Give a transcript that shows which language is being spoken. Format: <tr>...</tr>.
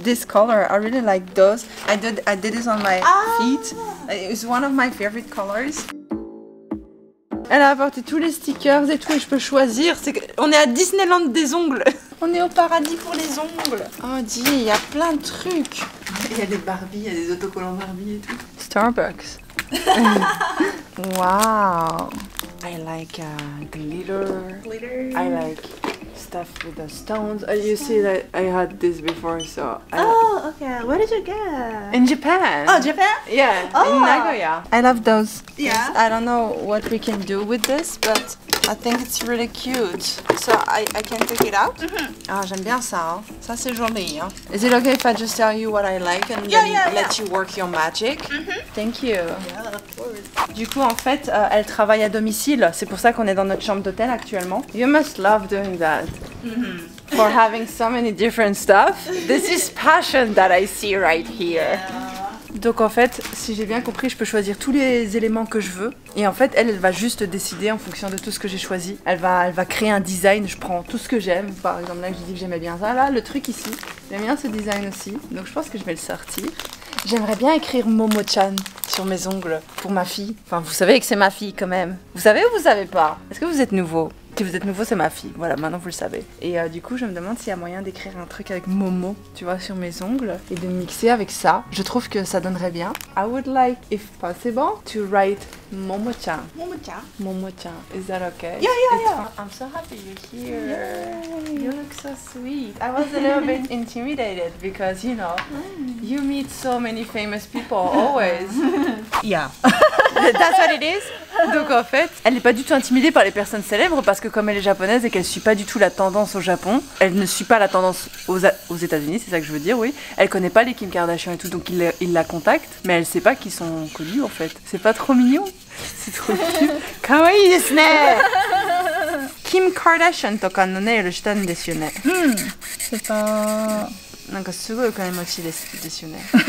<en>This color. I really like those. I did this on my feet. It's one of my favorite colors.</en> <fr>Elle a apporté tous les stickers et tout et je peux choisir. On est à Disneyland des ongles. On est au paradis pour les ongles. Oh dis, il y a plein de trucs. Il y a des Barbie, il y a des autocollants Barbie et tout.</fr> <en>Starbucks. Wow. I like glitter. I like stuff with the stones. You see that I had this before, so. Oh, okay. Where did you get? In Japan. Oh, Japan? Yeah, Oh. in Nagoya. I love those. Yeah. I don't know what we can do with this, but I think it's really cute. So I can take it out.</en> <fr>Ah, j'aime bien ça. Hein. Ça c'est joli. Hein.</fr> <en>Is it okay if I just tell you what I like and then let you work your magic? Thank you. Yeah, of course.</en> <fr>Du coup, en fait, elle travaille à domicile. C'est pour ça qu'on est dans notre chambre d'hôtel actuellement.</fr> <en>You must love doing that. For having so many different stuff. This is passion that I see right here.</en> <fr>Donc en fait, si j'ai bien compris, je peux choisir tous les éléments que je veux. Et en fait, elle va juste décider en fonction de tout ce que j'ai choisi. Elle va créer un design, je prends tout ce que j'aime. Par exemple, là, je dis que j'aimais bien ça. Là, le truc ici, j'aime bien ce design aussi. Donc je pense que je vais le sortir. J'aimerais bien écrire Momo-chan sur mes ongles pour ma fille. Enfin, vous savez que c'est ma fille quand même. Vous savez ou vous savez pas? Est-ce que vous êtes nouveau? Si vous êtes nouveau, c'est ma fille. Voilà, maintenant vous le savez. Et du coup, je me demande s'il y a moyen d'écrire un truc avec Momo, tu vois, sur mes ongles et de mixer avec ça. Je trouve que ça donnerait bien.</fr> <en>I would like, if possible, to write Momo-chan. Momo-chan. Momo-chan. Is that okay? Yeah. I'm so happy you're here. Yay. You look so sweet. I was a little bit intimidated because, you know, you meet so many famous people always. Yeah. That's what it is.</en> <fr>Donc en fait, elle n'est pas du tout intimidée par les personnes célèbres parce que comme elle est japonaise et qu'elle suit pas du tout la tendance au Japon, elle ne suit pas la tendance aux États-Unis, c'est ça que je veux dire, oui. Elle connaît pas les Kim Kardashian et tout, donc il la contacte, mais elle sait pas qu'ils sont connus en fait. C'est pas trop mignon? C'est trop cute.</fr> <ja>Kawaii desu ne. Kim Kardashian とかのネイルしたんですよね。</ja> <fr>C'est pas...</fr> <ja>なんかすごいお金持ちですよね。</ja>